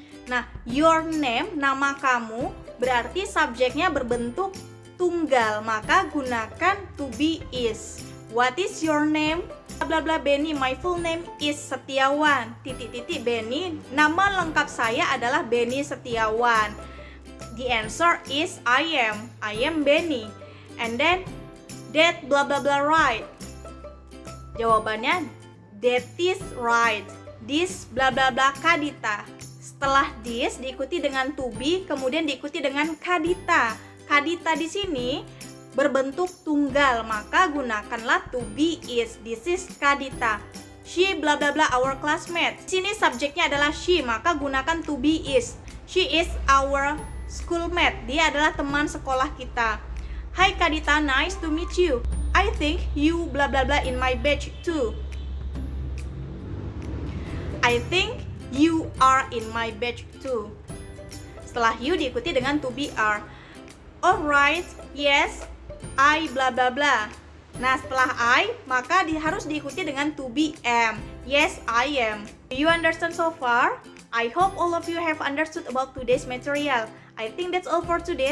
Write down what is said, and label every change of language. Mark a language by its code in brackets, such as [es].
[id] Nah, your name, nama kamu, berarti subjeknya berbentuk tunggal, maka gunakan to be is. [en] What is your name? bla bla Benny, my full name is Setiawan. [id] Titik Benny, nama lengkap saya adalah Benny Setiawan. [en] The answer is I am Benny. And then that bla bla bla right. Jawabannya that is right. This bla bla bla Kadita. [id] Setelah this diikuti dengan to be, kemudian diikuti dengan Kadita. Kadita di sini berbentuk tunggal, maka gunakanlah to be is. [en] This is Kadita. She bla bla bla our classmate. [id] Di sini subjeknya adalah she, maka gunakan to be is. [en] She is our schoolmate. [id] Dia adalah teman sekolah kita. [en] Hi Kadita, nice to meet you. I think you bla bla bla in my batch too. I think you are in my batch too. [id] Setelah you diikuti dengan to be are. [en] Alright, yes, I bla bla bla. [id] Nah, setelah I, maka harus diikuti dengan to be am. [en] Yes, I am. Do you understand so far? I hope all of you have understood about today's material. I think that's all for today.